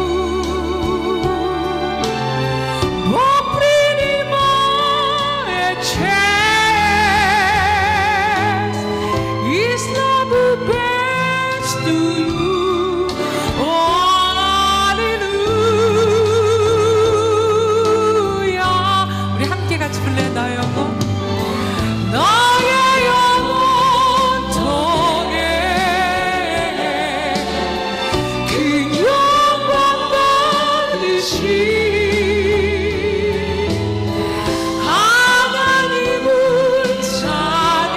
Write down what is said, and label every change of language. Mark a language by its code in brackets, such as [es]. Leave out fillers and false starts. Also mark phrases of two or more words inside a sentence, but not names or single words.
[ru] Бог принимает честь и славу бедствую. О, аллилуйя. [ko] 우리 함께 같이 불러요. 나의 영혼, 나의 영혼 통해 그 영광 받으신 하나님을 찬양.